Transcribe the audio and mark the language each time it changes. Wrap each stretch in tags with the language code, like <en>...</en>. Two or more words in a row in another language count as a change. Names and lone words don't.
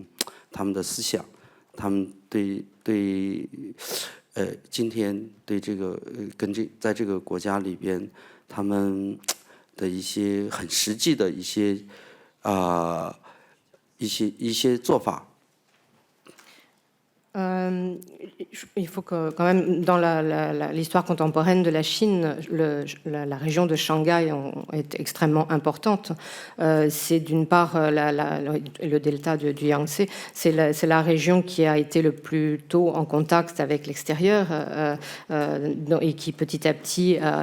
<zh>他们的思想，他们对今天对这个在这个国家里边，他们的一些很实际的一些做法。</zh> <fr>Il faut que, quand même, dans l'histoire contemporaine de la Chine, la région de Shanghai est extrêmement importante. C'est d'une part le delta du Yangtze, c'est la région qui a été le plus tôt en contact avec l'extérieur et qui petit à petit,</fr>